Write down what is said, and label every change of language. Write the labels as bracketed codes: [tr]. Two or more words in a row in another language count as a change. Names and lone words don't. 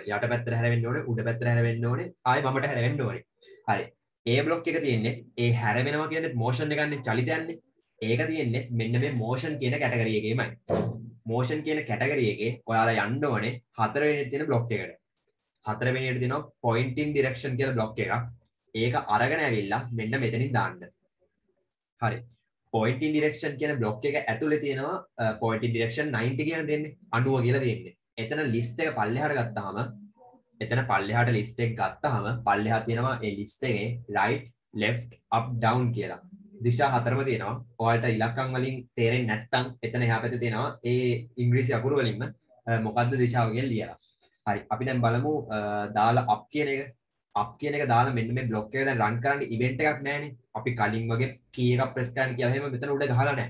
[si] යට පැත්තට හැරෙන්න ඕනේ. උඩ පැත්තට හැරෙන්න ඕනේ. ආයෙ වමට හැරෙන්න ඕනේ. හරි. ඒ බ්ලොක් එක තියෙන්නේ ඒ හැරෙනවා කියන්නේ motion එකන්නේ චලිතයන්නේ. ඒක තියෙන්නේ මෙන්න මේ motion කියන category එකේමයි. motion කියන category එකේ ඔයාලා යන්න ඕනේ 4 වෙනියට තියෙන block එකට. 4 වෙනියට තියෙනවා [en] pointing direction [si] කියලා block එකක්. ඒක අරගෙන ඇවිල්ලා මෙන්න මෙතනින් දාන්න. හරි. [en] pointing direction [si] කියන block එක ඇතුලේ තියෙනවා [en] pointing direction [si] 90 කියන දෙන්නේ 90 කියලා තියෙන්නේ. එතන list එක පල්ලෙහාට ගත්තාම list එක ගත්තාම පල්ලෙහා තියෙනවා ඒ list එකේ [en] right left up down [si] කියලා. දිශා හතරම තියෙනවා. ඔයාලට ඉලක්කම් වලින් තේරෙන්නේ නැත්නම් එතන එහා පැත්තේ තියෙනවා ඒ ඉංග්‍රීසි අකුරු වලින්ම මොකද්ද දිශාව කියලා ලියලා. හරි. අපි දැන් බලමු දාලා up කියන එක. up කියන එක දාලා මෙන්න මේ block එක දැන් run කරන්න event එකක් නැහැනේ. අපි කලින් වගේ key එකක් press කරන්න කියලා එහෙම මෙතන උඩ ගහලා නැහැ.